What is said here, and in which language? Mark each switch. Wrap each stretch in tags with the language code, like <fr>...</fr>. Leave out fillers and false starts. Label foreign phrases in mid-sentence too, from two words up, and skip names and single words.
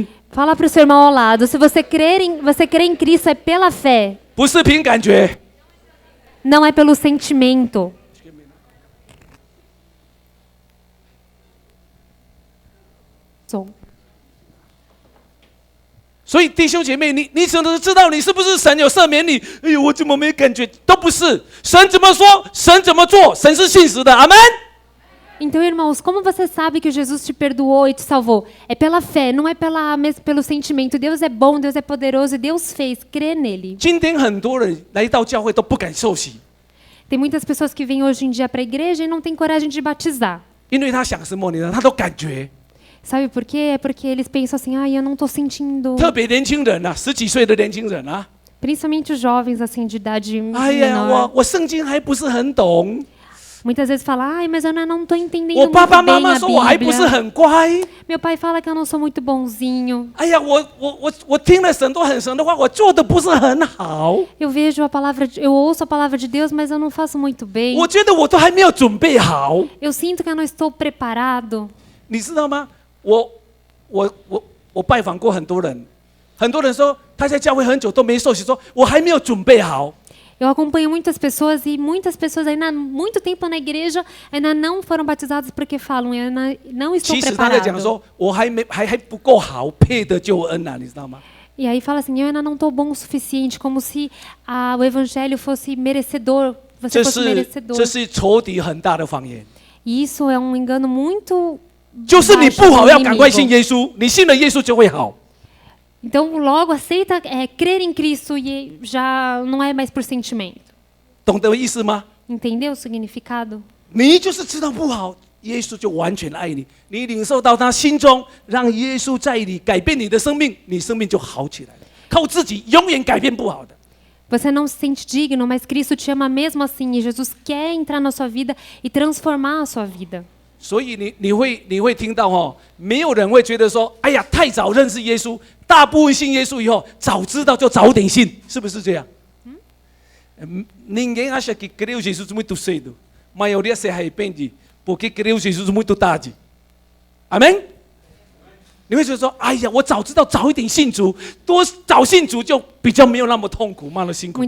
<pt>Fala para o seu irmão ao lado. Se você crê em Cristo, é pela fé.</pt> <zh>不是凭感觉。</zh> <pt>Não é pelo sentimento.</pt> <zh>所以弟兄姐妹，你怎么知道你是不是神有赦免你？哎呦，我怎么没感觉？都不是，神怎么说，神怎么做，神是信实的，阿门。</zh> <pt>Então, irmãos, como você sabe que Jesus te perdoou e te salvou? É pela fé, não é pelo sentimento. Deus é bom, Deus é poderoso e Deus fez. Crê nele.</pt> <zh>今天很多人来到教会都不敢受洗，</zh> <pt>Tem muitas pessoas que vêm hoje em dia para a igreja e não têm coragem de batizar.</pt> <zh>因为他想什么，他都感觉。</zh> <pt>Sabe por quê? É porque eles pensam assim, ai, eu não estou sentindo.</pt> <zh>特别年轻人啊，10几岁的年轻人啊，</zh> <pt>Principalmente os jovens, assim, de idade</pt> <zh>哎呀，</zh> <pt>menor.</pt> <zh>我圣经还不是很懂，</zh> <pt>Muitas vezes fala, ai, mas eu não estou entendendo</pt> <zh>我</zh> <pt>muito</pt> <zh>爸爸妈</zh> <pt>bem</pt> <zh>妈</zh> <pt>a</pt> <zh>说我还不是</zh> <pt>Bíblia.</pt> <zh>很乖。</zh> <pt>Meu pai fala que eu não sou muito bonzinho.</pt> <zh>哎呀，我听了很多神的话，我做的不是很好。</zh> <pt>Eu vejo a palavra, eu ouço a palavra de Deus, mas eu não faço muito bem.</pt> <zh>我觉得我都还没有准备好，</zh> <pt>Eu sinto que eu não estou preparado.</pt> <zh>你知道吗？我拜访过很多人，很多人说他在教会很久都没受洗，说我还没有准备好。</zh> <pt>Eu acompanho muitas pessoas e muitas pessoas ainda há muito tempo na igreja ainda não foram batizadas porque falam, eu não estou</pt> <zh>其实他在讲</zh> <pt>preparado.</pt> <zh>说，我还不够好，配得救恩啊，你知道吗？</zh> <pt>E aí fala assim, eu ainda não estou bom o suficiente, como se o evangelho fosse merecedor, você</pt> <zh>这</zh> <pt>fosse</pt> <zh>是</zh> <pt>merecedor.</pt> <zh>这是仇敌很大的谎言，</zh> <pt>E isso é um engano muito</pt> <zh>就是你</zh> <pt>baixo</pt> <zh>不好</zh> <pt>do</pt> <zh>要赶快信</zh> <pt>inimigo.</pt> <zh>耶稣，你信了耶稣就会好。</zh> <pt>Então logo aceita crer em Cristo e já não é mais por sentimento.</pt> <zh>懂得意思吗？</zh> <pt>Entendeu o significado?</pt> <zh>你就是知道不好，耶稣就完全爱你，你领受到他心中，让耶稣在你改变你的生命，你生命就好起来了。靠自己永远改变不好的。</zh> <pt>Você não se sente digno, mas Cristo te ama mesmo assim e Jesus quer entrar na sua vida e transformar a sua vida.</pt> <zh>所以你会听到哦，没有人会觉得说，哎呀，太早认识耶稣，大部分信耶稣以后，早知道就早点信，是不是这样 ？</zh> <pt>Ninguém acha que creu Jesus muito cedo. A maioria se arrepende porque creu Jesus muito tarde. Amém?</pt> <zh>你会觉得说，哎呀，我早知道早一点信主，多早信主就比较没有那么痛苦，没那么辛苦。</zh>